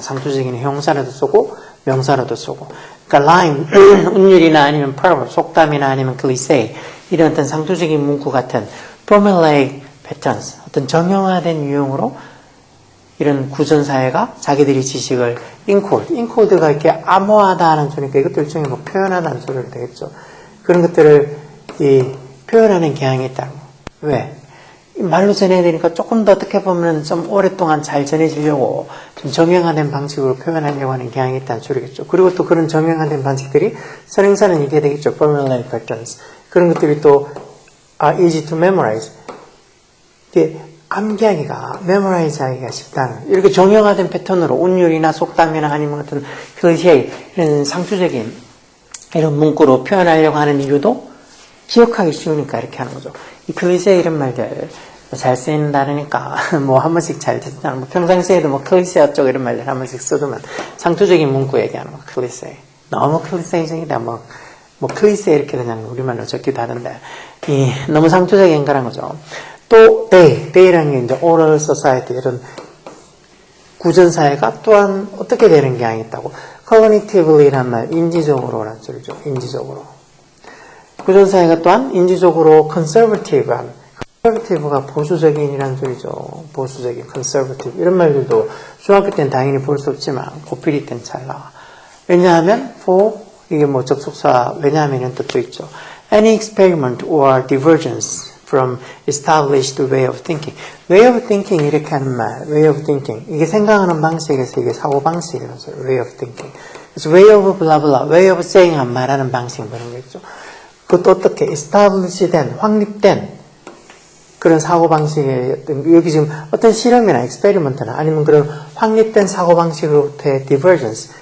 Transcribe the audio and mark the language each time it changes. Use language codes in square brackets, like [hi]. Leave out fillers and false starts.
[ko] 상투적인 형사로도 쓰고 명사로도 쓰고. 그러니까 라임, 운율이나 아니면 proverb, 속담이나 아니면 클리셰 이런 어떤 상투적인 문구 같은 formulaic patterns 어떤 정형화된 유형으로 이런 구전사회가 자기들이 지식을 인코드가 이렇게 암호하다는 소리니까 이것도 일종의 뭐 표현하다는 소리가 되겠죠. 그런 것들을 표현하는 경향이 있다는 거. 왜? 말로 전해야 되니까 조금 더 어떻게 보면 좀 오랫동안 잘 전해지려고 좀 정형화된 방식으로 표현하려고 하는 경향이 있다는 소리겠죠. 그리고 또 그런 정형화된 방식들이 선행사는 이게 되겠죠. [en] formulaic patterns. [ko] 그런 것들이 또 are easy to memorize. 이게 암기하기가, memorize 하기가 쉽다는, 이렇게 정형화된 패턴으로 운율이나 속담이나 아니면 어떤 클리셰, 이런 상투적인 이런 문구로 표현하려고 하는 이유도 기억하기 쉬우니까 이렇게 하는 거죠. 이 클리셰 이런 말들 잘 쓰이는 단어니까 뭐 한 번씩 잘 듣잖아. 뭐 평상시에도 뭐 클리셰 어쩌고 이런 말들 한 번씩 써두면 상투적인 문구 얘기하는 거 클리셰. 너무 클리셰적이다. 뭐 클리셰 이렇게 그냥 우리말로 적기도 하던데 너무 상투적인 거란 거죠. 또 day라는 게 이제 oral society 이런 구전사회가 또한 어떻게 되는 경향이 있다고. cognitively란 말 인지적으로란 소리죠. 인지적으로. 구전사회가 또한 인지적으로 conservative한, conservative가 보수적인이란 소리죠. 보수적인, conservative. 이런 말들도 중학교 때는 당연히 볼 수 없지만 고필이 때는 잘 나와. 왜냐하면 for, 이게 뭐 접속사, 왜냐하면 이런 뜻도 있죠. [en] Any experiment or divergence from established way of thinking. way of thinking 이렇게 하는 말, way of thinking. [ko] 이게 생각하는 방식에서 이게 사고 방식이라는 소리, way of thinking. 그래서 way of blah blah, way of saying 한 말하는 방식 그런 거 있죠. 그것도 어떻게 established 된, 확립된 그런 사고방식의 여기 지금 어떤 실험이나 experiment나 아니면 그런 확립된 사고방식으로부터의 divergence.